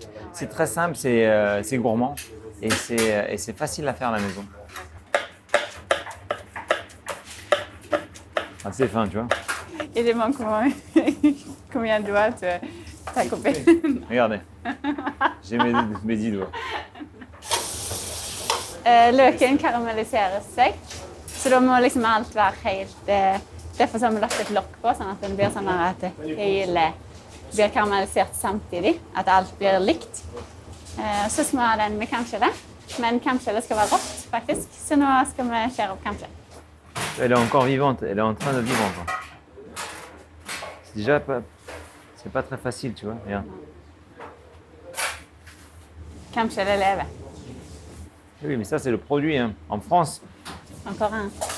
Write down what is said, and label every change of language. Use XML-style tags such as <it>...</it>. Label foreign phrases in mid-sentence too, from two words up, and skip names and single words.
<fr>C'est très simple, c'est gourmand et c'est facile à faire à la maison. Assez fin, tu vois. Et demande combien de doigts t'as coupé? Regardez, j'ai mes 10 doigts.</fr> <no>Løken karamelliseres seg, så da må liksom alt være helt Derfor har vi lagt et lokk på, sånn at den blir sånn at hele blir karamellisert samtidig, at alt blir likt. Så skal vi ha den med kamskjelle, men kamskjellet skal være rått faktisk, så nå skal vi skjære opp kamskjell.</no> <fr>Elle est encore vivante, elle est en train de vivre encore. C'est déjà pas, c'est pas très facile, tu vois. Regarde.</fr> <no>Kamskjellet lever.</no> <fr>Oui, mais ça c'est le produit, hein. En France. Encore un.</fr>